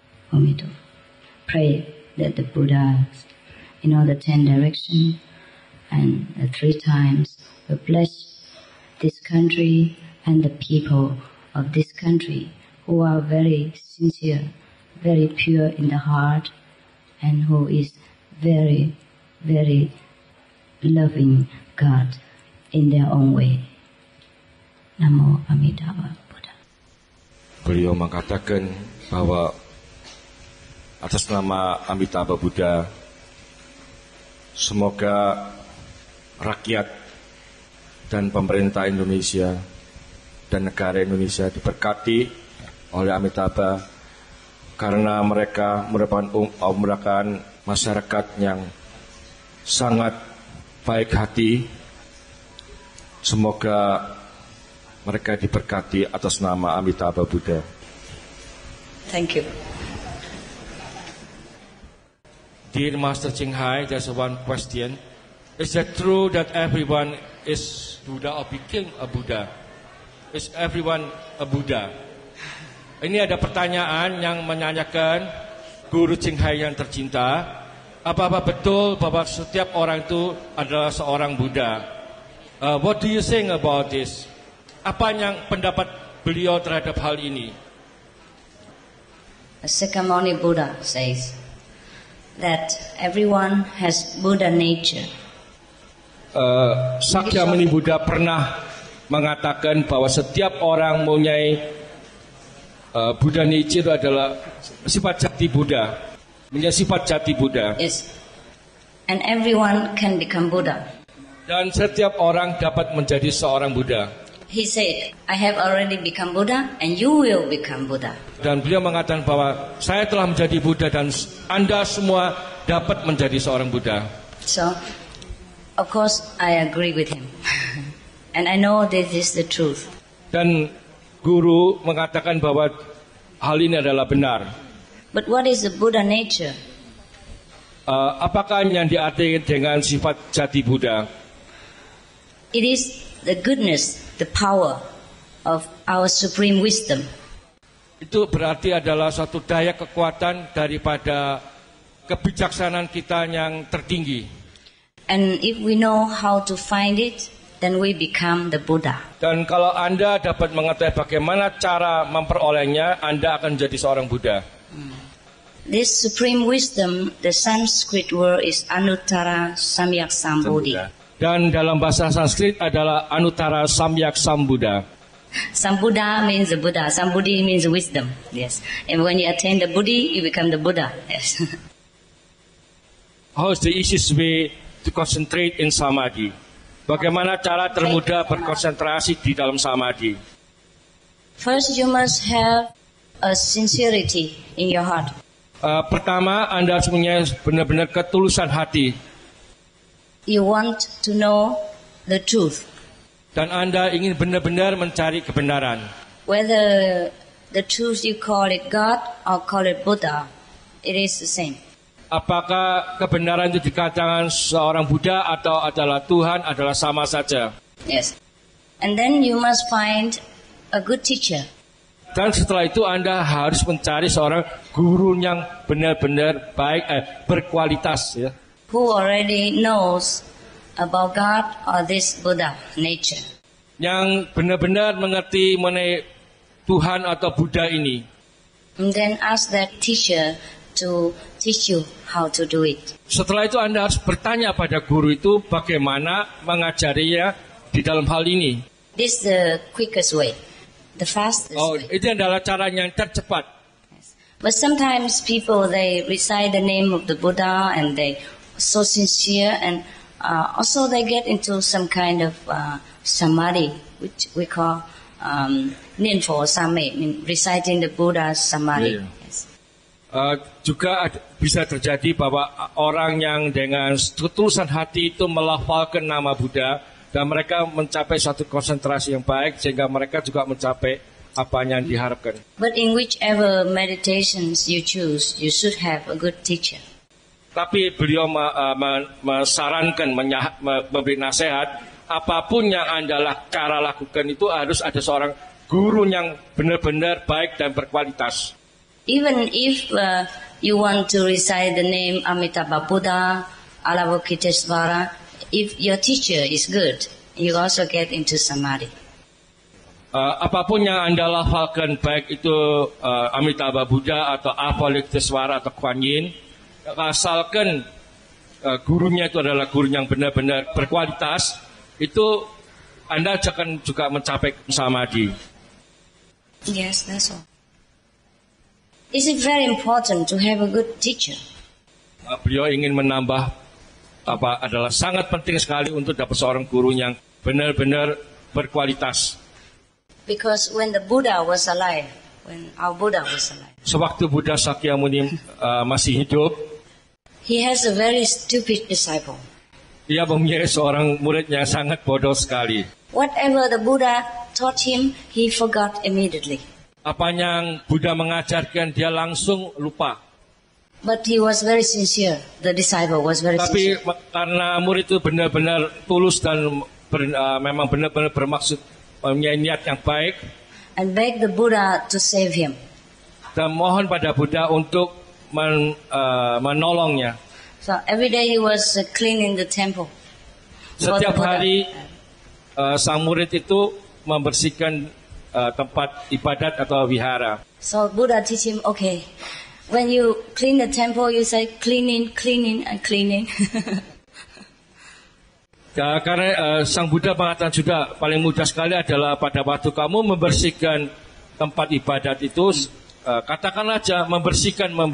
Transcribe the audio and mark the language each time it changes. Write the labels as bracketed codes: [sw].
[en] for me to pray that the Buddha, the 10 directions and the 3 times will bless this country and the people of this country who are very sincere, very pure in the heart, and who is very, very loving God in their own way. Namo Amitabha Buddha. [id] Beliau mengatakan bahwa atas nama Amitabha Buddha, semoga rakyat dan pemerintah Indonesia dan negara Indonesia diberkati oleh Amitabha karena mereka merupakan masyarakat yang sangat baik hati. Semoga mereka diberkati atas nama Amitabha Buddha. [en] Thank you. Dear Master Ching Hai, there's one question. Is it true that everyone is Buddha or became a Buddha? Is everyone a Buddha? [id] Ini ada pertanyaan yang menanyakan Guru Ching Hai yang tercinta, apa betul bahwa setiap orang itu adalah seorang Buddha? [en] What do you think about this? [id] Apa yang pendapat beliau terhadap hal ini? [en] Sakyamuni Buddha says that everyone has Buddha nature. [id] Sakyamuni Buddha pernah mengatakan bahwa setiap orang mempunyai Buddha nature itu adalah sifat jati Buddha, menjadi sifat jati Buddha. [en] Yes, and everyone can become Buddha. [id] Dan setiap orang dapat menjadi seorang Buddha. [en] He said, I have already become Buddha and you will become Buddha. [id] Dan beliau mengatakan bahwa saya telah menjadi Buddha dan Anda semua dapat menjadi seorang Buddha. [en] So, of course, I agree with him. And I know this is the truth. [id] Dan guru mengatakan bahwa hal ini adalah benar. [en] But what is the Buddha nature? [id] Apakah yang diartikan dengan sifat jati Buddha? [en] It is the goodness, the power of our supreme wisdom. [id] Itu berarti adalah suatu daya kekuatan daripada kebijaksanaan kita yang tertinggi. [en] And if we know how to find it, then we become the Buddha. [id] Dan kalau Anda dapat mengetahui bagaimana cara memperolehnya, Anda akan menjadi seorang Buddha. [en] This supreme wisdom, the Sanskrit word is Anuttara Samyak Sambuddhi. [id] Dan dalam bahasa Sanskrit adalah Anuttara Samyak Sambuddha. [en] Sambuddha means the Buddha. Sambuddhi means wisdom. Yes. And when you attain the Buddhi, you become the Buddha. Yes. How is the easiest way to concentrate in samadhi? [id] Bagaimana cara termudah berkonsentrasi di dalam samadhi? [en] First, you must have a sincerity in your heart. [id] Pertama, Anda harus punya benar-benar ketulusan hati. [en] You want to know the truth. [id] Dan Anda ingin benar-benar mencari kebenaran. [en] Whether the truth you call it God or call it Buddha, it is the same. [id] Apakah kebenaran itu dikatakan seorang Buddha atau adalah Tuhan adalah sama saja. [en] Yes. And then you must find a good teacher. [id] Dan setelah itu Anda harus mencari seorang guru yang benar-benar baik, berkualitas, ya. [en] Who already knows about God or this Buddha nature. [id] Yang benar-benar mengerti mengenai Tuhan atau Buddha ini. [en] And then ask that teacher to teach you how to do it. [id] Setelah itu Anda harus bertanya pada guru itu bagaimana mengajarinya di dalam hal ini. [en] This is the quickest way, the fastest way. [id] Itu adalah cara yang tercepat. [en] Yes. But sometimes people, they recite the name of the Buddha and they so sincere, and also they get into some kind of samadhi, which we call Ninfo Same, reciting the Buddha's samadhi. Yeah. Yes. [id] Juga bisa terjadi bahwa orang yang dengan ketulusan hati itu melafalkan nama Buddha dan mereka mencapai satu konsentrasi yang baik sehingga mereka juga mencapai apa yang diharapkan. [en] But in whichever meditations you choose, you should have a good teacher. [id] Tapi beliau menyarankan, memberi nasihat, apapun yang Anda cara lakukan itu harus ada seorang guru yang benar-benar baik dan berkualitas. [en] Even if you want to recite the name Amitabha Buddha, Avalokiteshvara, if your teacher is good, you also get into samadhi. [id] Apapun yang Anda lafalkan, baik itu Amitabha Buddha atau Avalokiteshvara atau Kuan Yin, asalkan gurunya itu adalah guru yang benar-benar berkualitas, itu Anda akan juga mencapai samadhi. [en] Yes, that's all. Is it very important to have a good teacher? [id] Beliau ingin menambah adalah sangat penting sekali untuk dapat seorang guru yang benar-benar berkualitas. [en] Because when the Buddha was alive, when our Buddha was alive, [id] sewaktu Buddha Sakyamuni masih hidup, [en] he has a very stupid disciple. [id] Dia mempunyai seorang murid yang sangat bodoh sekali. [en] Whatever the Buddha taught him, he forgot immediately. [id] Apa yang Buddha mengajarkan, dia langsung lupa. [en] But he was very sincere. The disciple was very sincere. [id] Tapi karena murid itu benar-benar tulus dan memang benar-benar bermaksud mempunyai niat yang baik, [en] and begged the Buddha to save him. [id] Dan mohon pada Buddha untuk menolongnya. [en] So every day he was cleaning the temple. [id] Setiap hari sang murid itu membersihkan tempat ibadat atau wihara. [en] So Buddha teach him, okay, when you clean the temple, you say cleaning, cleaning, and cleaning. [id] Karena sang Buddha mengatakan juga paling mudah sekali adalah pada waktu kamu membersihkan tempat ibadat itu, katakan aja membersihkan.